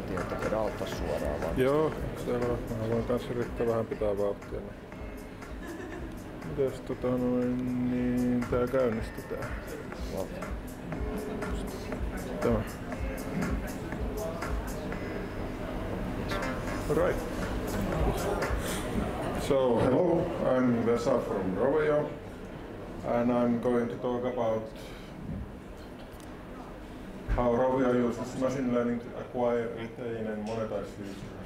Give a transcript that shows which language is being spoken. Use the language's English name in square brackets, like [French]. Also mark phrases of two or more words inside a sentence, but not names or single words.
[Finnish] Joo, selvä. Mä voin kanssa yrittää vähän pitää vauhtia. Mites niin tää käynnistetään? Tämä. [English] Right. So hello, I'm Vesa from Rovio, and I'm going to talk about how Rovio uses machine learning to acquire, retain, and monetize users.